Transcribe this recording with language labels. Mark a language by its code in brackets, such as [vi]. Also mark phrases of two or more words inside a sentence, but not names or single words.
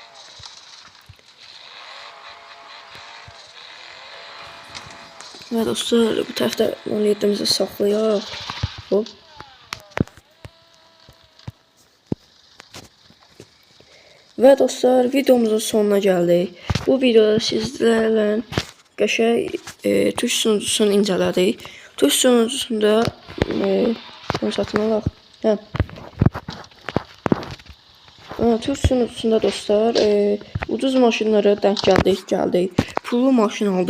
[tr] Ve dostlar bu tarafta 17'mizi saklayaq. Hop. Ve dostlar videomuzun sonuna geldik. Bu videoda sizlerle qəşəng Türk sunucusunu incələdik. Türk sunucusunda bunu satın alaq. Türk sunucusunda dostlar ucuz maşınlara denk gəldik. [az] Pullu maşın aldıq.